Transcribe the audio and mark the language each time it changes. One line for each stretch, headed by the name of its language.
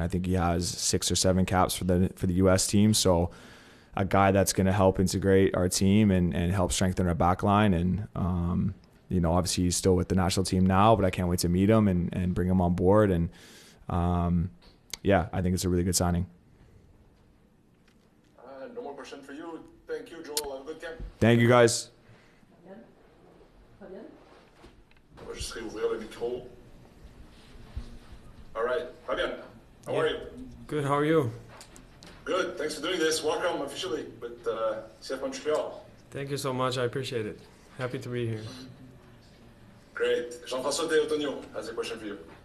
English: I think he has 6 or 7 caps for the U.S. team. So a guy that's going to help integrate our team and help strengthen our back line. And obviously he's still with the national team now, but I can't wait to meet him and bring him on board. And I think it's a really good signing. No more question for you. Thank you, Joel. Have a good camp. Thank you, guys.
French: On va juste réouvrir le micro.
English: All right, Fabian, how are you? Good, how are you? Good, thanks for doing this. Welcome officially with CF Montreal. Thank you so much, I appreciate it. Happy to be here. Great. Jean-François Deotonio has a question for you.